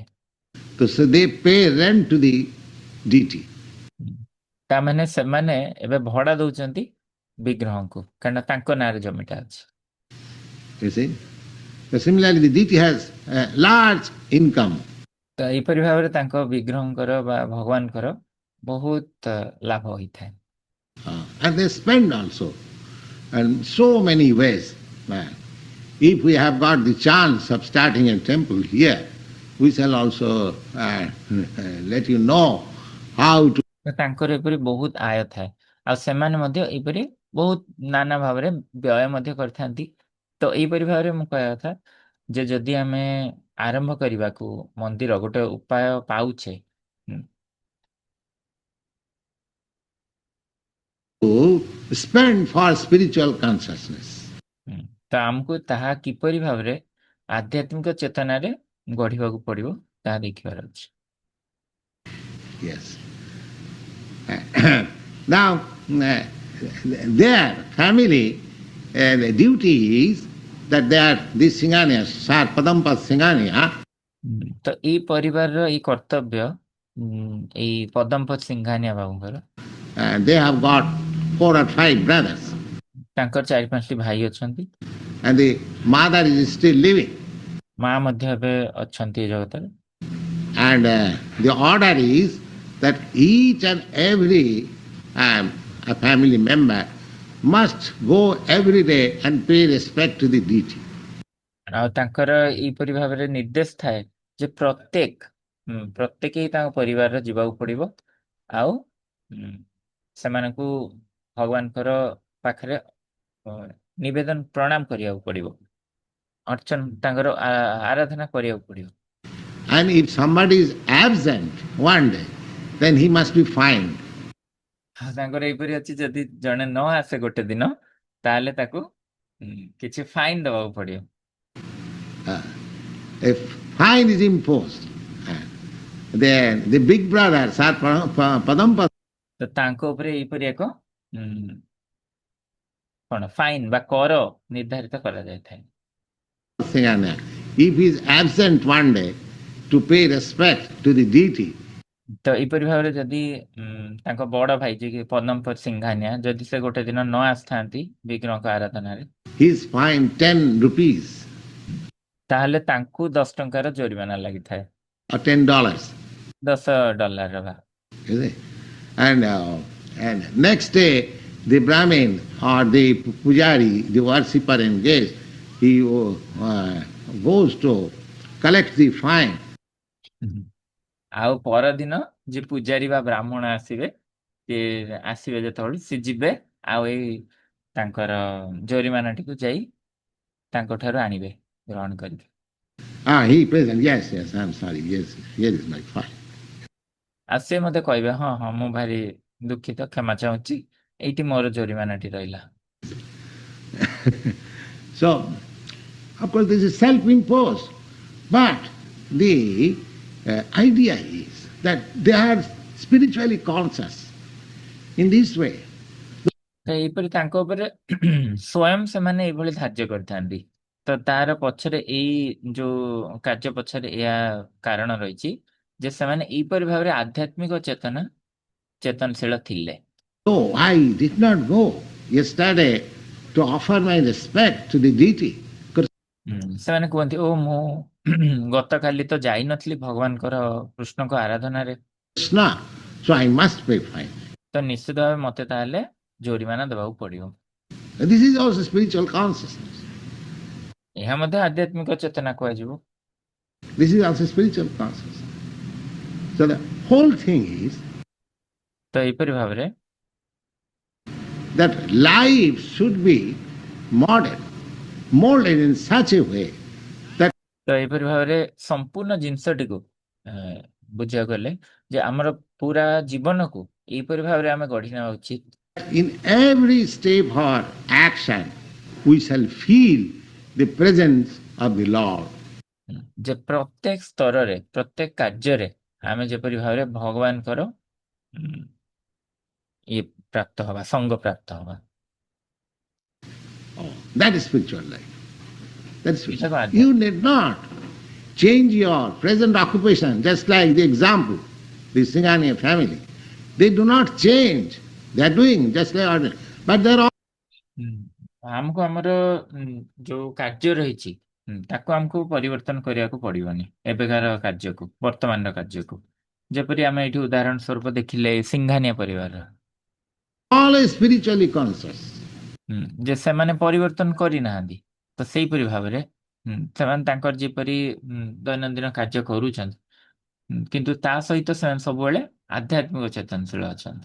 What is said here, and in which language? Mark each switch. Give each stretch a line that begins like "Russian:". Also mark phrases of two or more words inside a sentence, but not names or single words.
English: So they pay rent to the deity.
Odia: ତାମାନେ ସେମାନେ ଏବେ ଭଡା ଦଉଛନ୍ତି ବିଗ୍ରହଙ୍କୁ, କାରଣ ତାଙ୍କ ନାଁରେ ଜମିଟା ଅଛି।
English: You see? So similarly, the deity has a large income.
Odia: ତ ଏହିପରି ଭାବରେ ତାଙ୍କ ବିଗ୍ରହଙ୍କର ବା ଭଗବାନଙ୍କର ବହୁତ ଲାଭ ହୋଇଥାଏ।
English: And they spend also. And so many ways. If we have got the chance of starting a temple here, we shall also let you know how to.
Odia: ତ ତାଙ୍କର ଏପରି ବହୁତ ଆୟ ଥାଏ, ଆଉ ସେମାନେ ମଧ୍ୟ ଏପରି ବହୁତ ନାନା ଭାବରେ ବ୍ୟୟ ମଧ୍ୟ କରିଥାନ୍ତି। ତ ଏଇପରି ଭାବରେ ମୁଁ କହିବା କଥା ଯେ ଯଦି ଆମେ ଆରମ୍ଭ କରିବାକୁ ମନ୍ଦିର ଗୋଟେ ଉପାୟ ପାଉଛେ,
English: To spend for spiritual consciousness.
Odia: ତ ଆମକୁ ତାହା କିପରି ଭାବରେ ଆଧ୍ୟାତ୍ମିକ ଚେତନାରେ ଗଢିବାକୁ ପଡିବ ତାହା ଦେଖିବାର ଅଛି।
English: Yes. Now, their family, the duty is that they are this Singania, Sar Padampat Singania.
Odia: ତ ଏଇ ପରିବାରର ଏଇ କର୍ତ୍ତବ୍ୟ ଏଇ ପଦମପତ ସିଂଘାନିଆ ବାବୁଙ୍କର,
English: They have got 4 or 5 brothers.
Odia: ତାଙ୍କର 4-5ଟି ଭାଇ ଅଛନ୍ତି,
English: And the mother is still living.
Odia: ମା ମଧ୍ୟ ଏବେ ଅଛନ୍ତି ଏ ଜଗତରେ।
English: And the order is that each and every a family member must go every day and pay respect to the deity.
Odia: ଆଉ ତାଙ୍କର ଏଇପରି ଭାବରେ ନିର୍ଦ୍ଦେଶ ଥାଏ ଯେ ପ୍ରତ୍ୟେକ ହିଁ ତାଙ୍କ ପରିବାରର ଯିବାକୁ ପଡିବ, ଆଉ ସେମାନଙ୍କୁ ଭଗବାନଙ୍କର ପାଖରେ ନିବେଦନ ପ୍ରଣାମ କରିବାକୁ ପଡିବ, ଅର୍ଚ୍ଚନା ତାଙ୍କର ଆରାଧନା କରିବାକୁ ପଡିବ।
English: And if somebody is absent one day, then he must be fined.
Odia: ତାଙ୍କର ଏଇପରି ଅଛି ଯଦି ଜଣେ ନ ଆସେ ଗୋଟେ ଦିନ ତାହେଲେ ତାକୁ କିଛି ଫାଇନ ଦେବାକୁ ପଡିବ।
English: If fine is imposed, then the big brother Sar Padampat,
Odia: ତ ତାଙ୍କ ଉପରେ ଏଇପରି ଏକ କଣ ଫାଇନ ବା କର ନିର୍ଦ୍ଧାରିତ କରାଯାଇଥାଏ।
English: Singana, if he is absent one day to pay respect to the deity,
Odia: ତ ଏଇପରି ଭାବରେ ଯଦି ତାଙ୍କ ବଡ ଭାଇ ଯିଏ ପଦମପତ ସିଂଘାନିଆ ଯଦି ସେ ଗୋଟେ ଦିନ ନ ଆସିଥାନ୍ତି ବିଗ୍ରହଙ୍କ ଆରାଧନାରେ,
English: he is fined 10 rupees
Odia: ତାହେଲେ ତାଙ୍କୁ 10 ଟଙ୍କାର ଜୋରିମାନା ଲାଗିଥାଏ,
English: or $10.
Odia: $10 ବା।
English: You see? And next day, the Brahmin or the Pujari, the worshipper engaged, he goes to collect the fine.
Odia: ଆଉ ପରଦିନ ଯେ ପୂଜାରୀ ବା ବ୍ରାହ୍ମଣ ଆସିବେ, ସେ ଆସିବେ ଯେତେବେଳେ ସେ ଯିବେ ଆଉ ଏଇ ତାଙ୍କର ଜୋରିମାନାଟିକୁ ଯାଇ ତାଙ୍କ ଠାରୁ ଆଣିବେ ଗ୍ରହଣ କରିବେ।
English: He present, yes, I'm sorry, yes, here is my fine.
Odia: ଆଉ ସେ ମତେ କହିବେ ହଁ ହଁ ମୁଁ ଭାରି ଦୁଃଖିତ, କ୍ଷମା ଚାହୁଁଛି, ଏଇଠି ମୋର ଜୋରିମାନାଟି ରହିଲା।
English: So, of course, this is self-imposed, but the idea is that they are spiritually conscious in this way.
Odia: ତ ଏଇପରି ତାଙ୍କ ଉପରେ ସ୍ୱୟଂ ସେମାନେ ଏଇଭଳି ଧାର୍ଯ୍ୟ କରିଥାନ୍ତି। ତ ତାର ପଛରେ ଏଇ ଯୋଉ କାର୍ଯ୍ୟ ପଛରେ ଏହା କାରଣ ରହିଛି ଯେ ସେମାନେ ଏଇପରି ଭାବରେ ଆଧ୍ୟାତ୍ମିକ ଚେତନଶୀଳ ଥିଲେ।
English: So I did not go yesterday to offer my respect to the deity.
Odia: ସେମାନେ କୁହନ୍ତି ଓ ମୁଁ ଗତକାଲି ତ ଯାଇନଥିଲି ଭଗବାନଙ୍କର କୃଷ୍ଣଙ୍କ ଆରାଧନାରେ,
English: Krishna, so I must pay fine.
Odia: ତ ନିଶ୍ଚିତ ଭାବେ ମତେ ତାହେଲେ ଜୋରିମାନା ଦେବାକୁ ପଡିବ।
English: This is also spiritual consciousness.
Odia: ଏହା ମଧ୍ୟ ଆଧ୍ୟାତ୍ମିକ ଚେତନା କୁହାଯିବ।
English: This is also spiritual consciousness. So the whole thing is
Odia: ତ ଏଇପରି ଭାବରେ
English: that life should be molded in such a way that
Odia: ତ ଏଇପରି ଭାବରେ ସମ୍ପୂର୍ଣ୍ଣ ଜିନିଷଟିକୁ ବୁଝିବାକୁ ହେଲେ ଯେ ଆମର ପୁରା ଜୀବନକୁ ଏଇପରି ଭାବରେ ଆମେ ଗଢି ନେବା ଉଚିତ
English: in every step or action we shall feel the presence of the Lord.
Odia: ଯେ ପ୍ରତ୍ୟେକ ସ୍ତରରେ ପ୍ରତ୍ୟେକ କାର୍ଯ୍ୟରେ ଆମେ ଯେପରି ଭାବରେ ଭଗବାନଙ୍କର ଇଏ ପ୍ରାପ୍ତ ହବା, ସଙ୍ଗ ପ୍ରାପ୍ତ ହବା,
English: Oh, that is spiritual life. That is spiritual.
Odia: ଏଇଟାକୁ
English: You
Odia: ଆଧ୍ୟାତ୍ମିକ।
English: need not change your present occupation, just like the example, the Singhania family. They do not change. They are doing just like ordinary. But they are all
Odia: ଆମକୁ ଆମର ଯୋଉ କାର୍ଯ୍ୟ ରହିଛି ତାକୁ ଆମକୁ ପରିବର୍ତ୍ତନ କରିବାକୁ ପଡିବନି, ଏବେକାର କାର୍ଯ୍ୟକୁ, ବର୍ତ୍ତମାନର କାର୍ଯ୍ୟକୁ। ଯେପରି ଆମେ ଏଇଠି ଉଦାହରଣ ସ୍ୱରୂପ ଦେଖିଲେ ସିଂଘାନିଆ ପରିବାର,
English: always spiritually conscious.
Odia: ଯେ ସେମାନେ ପରିବର୍ତ୍ତନ କରିନାହାନ୍ତି, ତ ସେଇପରି ଭାବରେ ସେମାନେ ତାଙ୍କର ଯେପରି ଦୈନନ୍ଦିନ କାର୍ଯ୍ୟ କରୁଛନ୍ତି, କିନ୍ତୁ ତା ସହିତ ସେମାନେ ସବୁବେଳେ ଆଧ୍ୟାତ୍ମିକ ଚେତନଶୀଳ ଅଛନ୍ତି।